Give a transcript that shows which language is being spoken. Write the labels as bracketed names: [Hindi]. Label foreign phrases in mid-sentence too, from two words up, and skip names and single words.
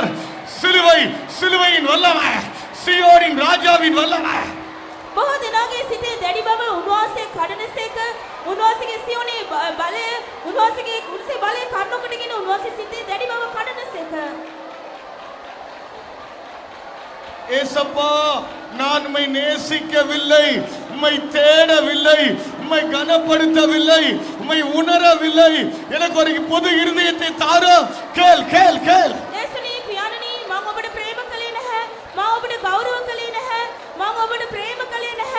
[Tamil] சிலுவை, சிலுவையின் வல்லமை, சீயோனின் ராஜாவின் வல்லமை. [Sinhala] බොහෝ දෙනාගේ සිතේ දැඩි බව උන්වහන්සේ කඩනසේක උන්වහන්සේගේ සියුනේ බලය උන්වහන්සේගේ කුරුසේ බලය කන්නකොටගෙන උන්වහන්සේ සිතේ දැඩි බව කඩනසේක. [Tamil] ஏசப்பா, நான் உம்மை நேசிக்கவில்லை, உம்மை தேடவில்லை, உம்மை கனப்படுத்தவில்லை, உம்மை உணரவில்லை. எனக்கு ஒரு புது இருதயத்தை தாரும். கேள் கேள் கேள். [Sinhala] යේසුනි පියාණනි, මම ඔබට ප්‍රේම කළේ නැහැ, මම ඔබට ගෞරව කළේ නැහැ, මම ඔබට ප්‍රේම කළේ නැහැ.